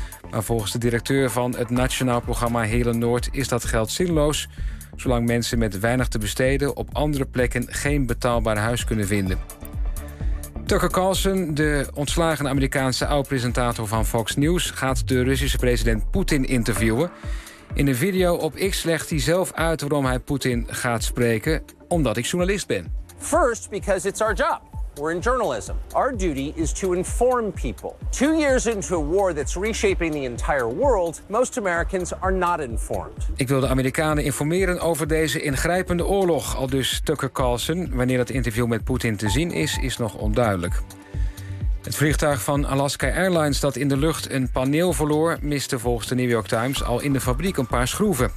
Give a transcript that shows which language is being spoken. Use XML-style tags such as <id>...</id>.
<nl>Maar volgens de directeur van het Nationaal Programma Heerlen-Noord is dat geld zinloos, zolang mensen met weinig te besteden op andere plekken geen betaalbaar huis kunnen vinden. Tucker Carlson, de ontslagen Amerikaanse oud-presentator van Fox News, gaat de Russische president Poetin interviewen. In een video op X legt hij zelf uit waarom hij Poetin gaat spreken, omdat ik journalist ben.</nl> <en>First, because it's our job. We're in journalism. Our duty is to inform people. 2 years into a war that's reshaping the entire world, most Americans are not informed.</en> <nl>Ik wil de Amerikanen informeren over deze ingrijpende oorlog, aldus Tucker Carlson. Wanneer dat interview met Poetin te zien is, is nog onduidelijk. Het vliegtuig van Alaska Airlines dat in de lucht een paneel verloor, miste volgens de New York Times al in de fabriek een paar schroeven.</nl>